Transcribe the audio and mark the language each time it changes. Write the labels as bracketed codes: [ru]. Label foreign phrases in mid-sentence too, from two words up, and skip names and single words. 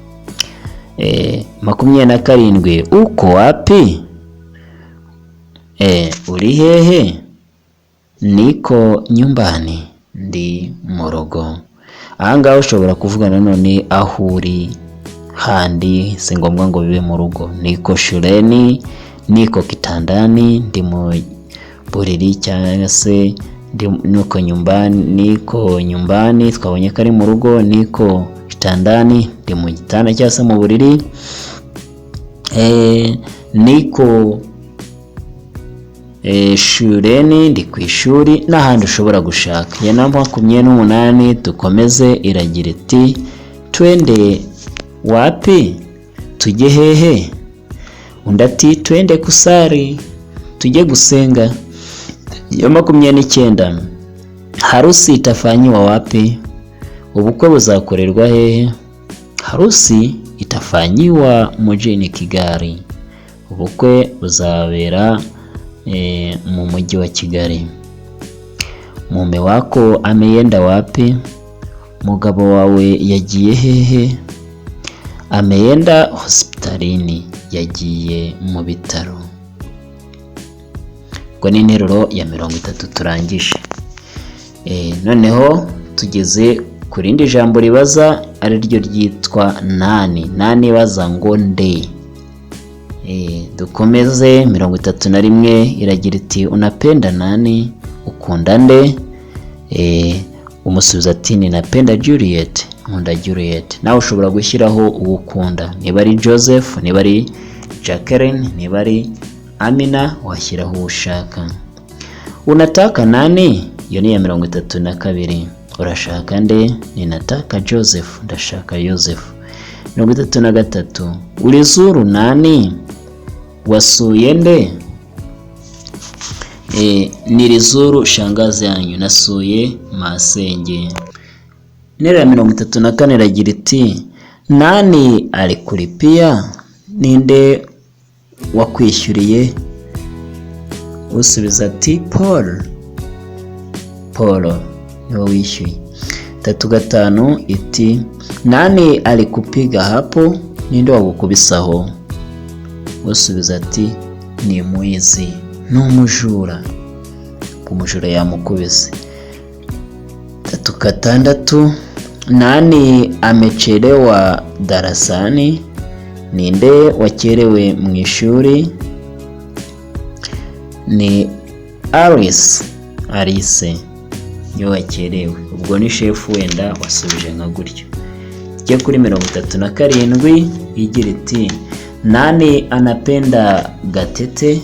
[rw] 27, [sw] uko wapi? [rw] Uri hehe? [sw] Niko nyumbani, [rw] ndi mu rugo. Ahangaha ushobora kuvuga nanone aho uri handi, si ngombwa ngo bibe mu rugo. [sw] Niko shuleni, niko kitandani, [rw] ndi mu buriri, cyangwa se [sw] niko nyumbani [rw] twabonye ko ari mu rugo. [sw] Niko kitandani, [rw] ndi mu gitanda cyangwa se mu buriri. [sw] Niko shuleni, [rw] ndi ku ishuri, n'ahandi ushobora gushaka. Ya 28, dukomeze, iragira iti [sw] twende wapi? [rw] Tujye hehe? Undi ati [sw] twende kusari, [rw] tujye gusenga. [sw] Ya 29, harusi itafanyiwa wapi? [rw] Ubukwe buzakorerwa hehe? [sw] Harusi itafanyiwa mjini Kigali. [rw] Ubukwe buzabera mu mujyi wa Kigali. [sw] Mume wako ameenda wapi? [rw] Mugabo wawe yagiye hehe? [sw] Ameenda hospitalini, [rw] yagiye mu bitaro. Ubwo ni interuro ya 30 turangije. Noneho tugeze ku rindi jambo ribaza, ari ryo ryitwa nani. Nani ibaza ngo nde. Dukomeze. 31, iragira iti [sw] unapenda nani? [rw] Ukunda nde? Umusubiza ati [sw] ninapenda Juliet, [rw] nkunda Juliet. Nawe ushobora gushyiraho uwukunda, niba ari Joseph, niba ari Jacqueline, niba ari Amina, washyiraho ushaka. [sw] Unataka nani? [rw] Iyo ni ya 32. Urashaka nde? [sw] Ninataka Joseph, ndashaka Joseph. 33, ulizuru nani? [rw] Wasuye nde? [sw] Nilizuru shangazi yanyu, [rw] nasuye masenge. Interuro ya 34 iragira iti [sw] nani alikulipia? [rw] Ninde wakwishyuriye? Usubiza ati Paul niwe wishyuye. [sw] 35, iti nani alikupiga hapo? [rw] Ninde wagukubisaho? Usubiza ati ni mwizi, n'umujura, umujura yamukubise. 36, [sw] nani amechelewa darasani? [rw] Ninde wakerewe mu ishuri? Ni Alice niwe wakerewe. Ubwo ni chef wenda wasubije nka gutyo. Tujye kuri 37, igira iti [sw] nani anapenda Gatete?